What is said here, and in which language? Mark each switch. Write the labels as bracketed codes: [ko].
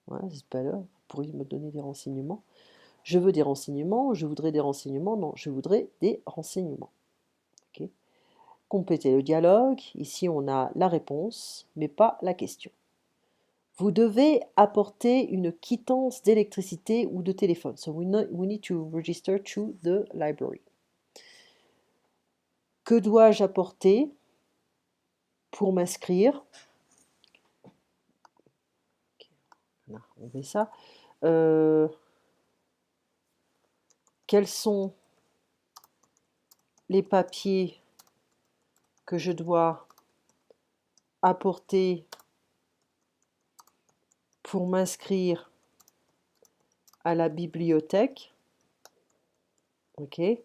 [fr] C'est pas là. Vous pourriez me donner des renseignements? Je veux des renseignements, je voudrais des renseignements, non, je voudrais des renseignements. Okay. Complétez le dialogue. Ici, on a la réponse, mais pas la question. Vous devez apporter une quittance d'électricité ou de téléphone. [en] So we need to register to the library. [fr] Que dois-je apporter pour m'inscrire? On met ça. Quels sont les papiers que je dois apporter pour m'inscrire à la bibliothèque? Ok.